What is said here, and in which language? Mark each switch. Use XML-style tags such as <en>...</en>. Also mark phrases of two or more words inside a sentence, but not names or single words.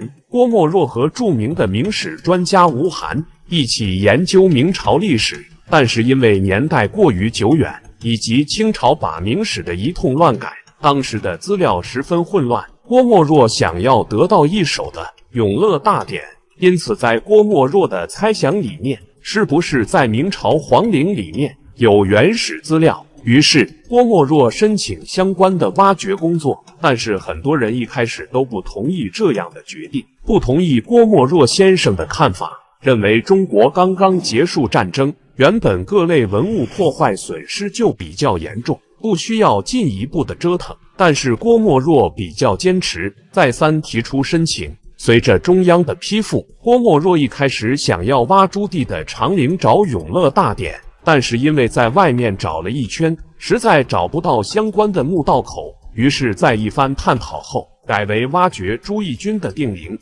<zh>郭沫若和著名的明史專家吳晗一起研究明朝歷史，但是因為年代過於久遠，以及清朝把明史的一通亂改，當時的資料十分混亂，郭沫若想要得到一手的《永樂大典》，因此在郭沫若的猜想裡面，是不是在明朝皇陵裡面有原始資料？於是郭沫若申請相關的挖掘工作，但是很多人一開始都不同意這樣的決定，不同意郭沫若先生的看法，認為中國剛剛結束戰爭，原本各類文物破壞損失就比較嚴重，不需要進一步的折騰。但是郭沫若比較堅持，再三提出申請。隨着中央的批复，郭沫若一開始想要挖朱棣的長陵找永樂大典，但是因為在外面找了一圈，實在找不到相關的墓道口，於是在一番探討後，改為挖掘朱翊鈞的定陵。</zh>